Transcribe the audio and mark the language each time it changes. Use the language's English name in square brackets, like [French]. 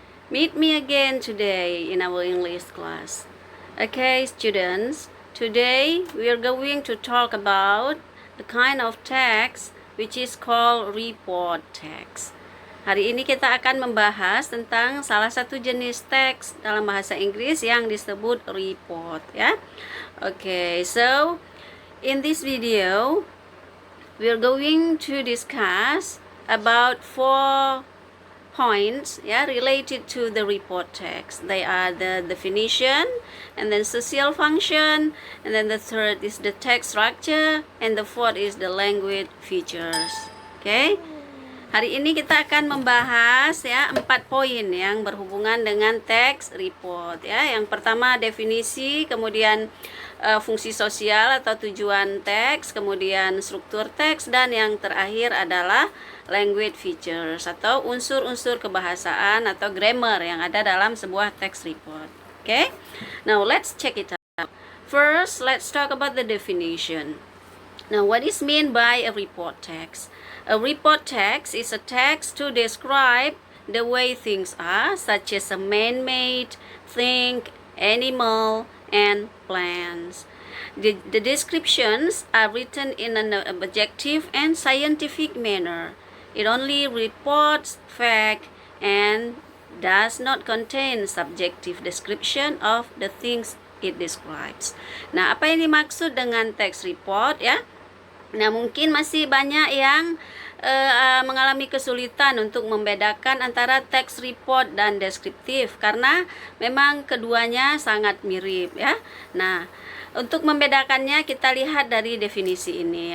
[English] Meet me again today in our English class. Okay, students, today we are going to talk about the kind of text which is called report text. [Indonesian] Hari ini kita akan membahas tentang salah satu jenis teks dalam bahasa Inggris yang disebut report, ya. [English] Okay, so in this video we are going to discuss about 4 points related to the report text. They are the definition, and then social function, and then the third is the text structure, and the fourth is the language features. Okay? [Indonesian] Hari ini kita akan membahas 4 poin yang berhubungan dengan text report, ya. Yang pertama definisi, kemudian fungsi sosial atau tujuan teks, kemudian struktur teks, dan yang terakhir adalah language features atau unsur-unsur kebahasaan atau grammar yang ada dalam sebuah text report. Okay? [English] Now let's check it out. First, let's talk about the definition. Now, what is meant by a report text? A report text is a text to describe the way things are, such as a man-made, thing, animal, and plants. The descriptions are written in an objective and scientific manner. It only reports fact and does not contain subjective description of the things it describes. [Indonesian] Nah, apa yang dimaksud dengan text report, ya? Nah, mungkin masih banyak yang mengalami kesulitan untuk membedakan antara text report dan deskriptif karena memang keduanya sangat mirip, ya. Nah, untuk membedakannya kita lihat dari definisi ini.